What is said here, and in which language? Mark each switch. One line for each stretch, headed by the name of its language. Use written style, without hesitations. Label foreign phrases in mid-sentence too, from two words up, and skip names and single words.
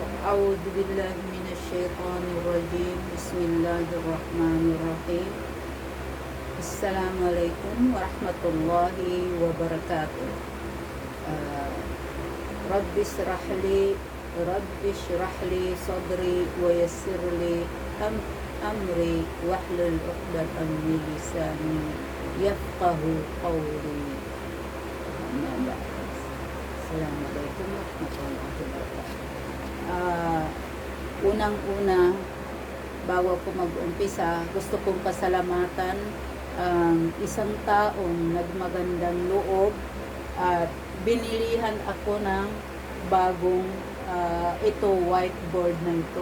Arabic: أعوذ بالله من الشيطان الرجيم بسم الله الرحمن الرحيم السلام عليكم ورحمة الله وبركاته رب اشرح لي صدري ويسر لي أمري واحلل عقدة من لساني يفقه قولي أما بعد السلام عليكم ورحمة الله وبركاته.
Filipino: Unang-una, bago ko mag-umpisa, gusto kong pasalamatan ang isang taong nagmagandang loob at binilihan ako ng bagong whiteboard na ito.